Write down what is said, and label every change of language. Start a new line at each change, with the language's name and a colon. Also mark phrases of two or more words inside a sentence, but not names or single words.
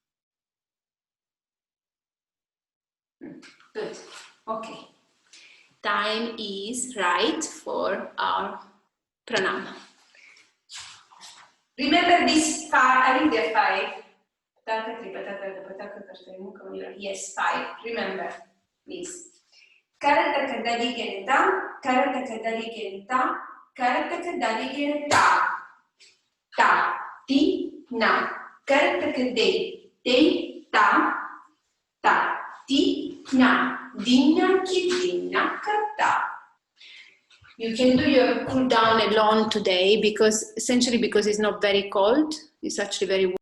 English: Good. Okay. Time is right for our pranam. Remember this five, I think there are five. Yes, five. Remember, please. Karataka daligenta, karataka daligenta, karataka daligenta. Ta, ti, na. Karataka de, ta, ta, ti, na. Dinna, ki, dinna, kata. You can do your cool down alone today because essentially because it's not very cold, it's actually very warm.